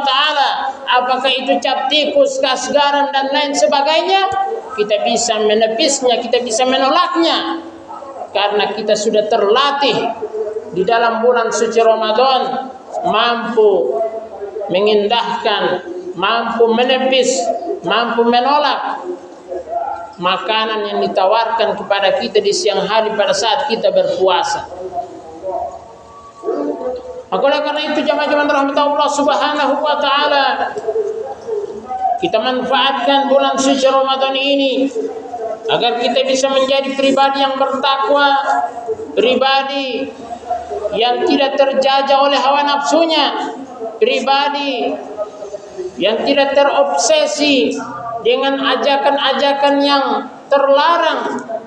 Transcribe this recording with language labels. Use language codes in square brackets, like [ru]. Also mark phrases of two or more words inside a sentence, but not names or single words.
[id] taala, apakah itu cap tikus, kas garam dan lain sebagainya, kita bisa menepisnya, kita bisa menolaknya, karena kita sudah terlatih di dalam bulan suci Ramadan, mampu mengindahkan, mampu menepis, mampu menolak makanan yang ditawarkan kepada kita di siang hari pada saat kita berpuasa. Maka oleh karena itu jamaah-jamaah rahmat Allah [ar] سبحانه وتعالى, [id] kita manfaatkan bulan suci Ramadan ini agar kita bisa menjadi pribadi yang bertakwa, pribadi yang tidak terjajah oleh hawa nafsunya, pribadi yang tidak terobsesi dengan ajakan-ajakan yang terlarang.